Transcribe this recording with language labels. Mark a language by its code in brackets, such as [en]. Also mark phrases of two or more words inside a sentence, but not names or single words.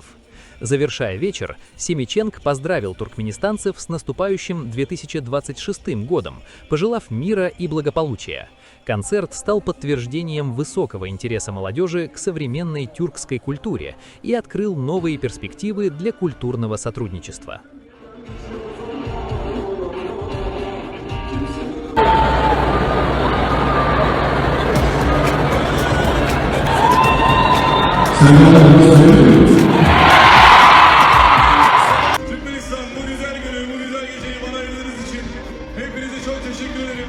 [ru] Завершая вечер, Семиченк поздравил туркменистанцев с наступающим 2026 годом, пожелав мира и благополучия. Концерт стал подтверждением высокого интереса молодежи к современной тюркской культуре и открыл новые перспективы для культурного сотрудничества. [tr] Türkmenistan bu güzel günü, bu güzel geceyi bana ayırdığınız için hepinize çok teşekkür ederim.